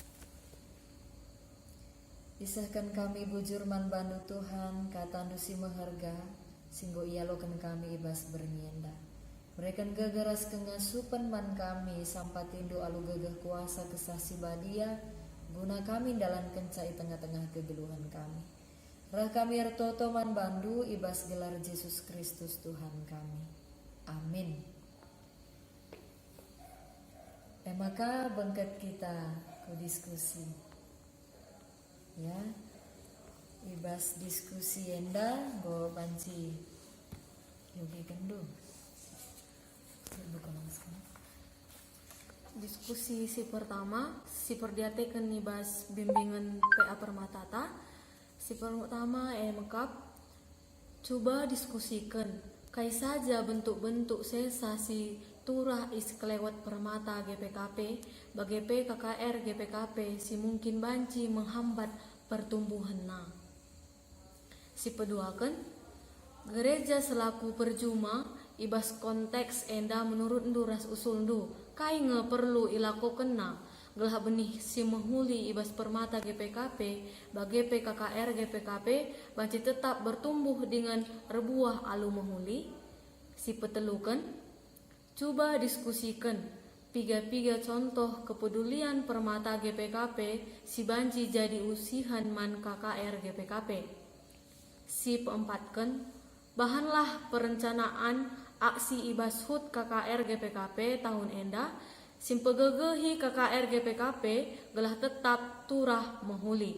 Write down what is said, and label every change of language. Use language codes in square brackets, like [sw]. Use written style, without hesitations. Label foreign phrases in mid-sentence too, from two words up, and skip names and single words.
[btx] isahkan kami bujur man bandu Tuhan katandu si maharga singgo ialokan kami ibas bernienda mereka gagaras kengasupan man kami sampatindo alu gagah kuasa kesasi badia guna kami dalam kencai tengah-tengah kegeluhan kami rah kami ertoto man bandu ibas gelar Yesus Kristus Tuhan kami amin. Maka bangkat kita ke diskusi ya ibas diskusi enda go banci yogi kendu bukan langsung Diskusi si pertama si perdiatekan ibas bimbingan PA Permatata si pertama mengkap coba diskusikan kai saja bentuk-bentuk sensasi turah is kelewat permata GPKP bagi PKKR GPKP si mungkin banci [id] menghambat pertumbuhan [btx] na. Si peduakan gereja selaku perjuma ibas konteks enda menurut nduras usul ndu kai nge perlu ilako kena gelah benih si menghuli ibas permata GPKP bagi PKKR GPKP banci tetap bertumbuh dengan rebuah alu menghuli. Si petelukan coba diskusikan piga-piga [id] contoh kepedulian [btx] permata GPKP si banci jadi usihan man KKR GPKP. Si keempatkan bahanlah [id] perencanaan aksi [btx] ibas hut KKR GPKP tahun enda simpegegehi KKR GPKP gelah tetap turah menghuli.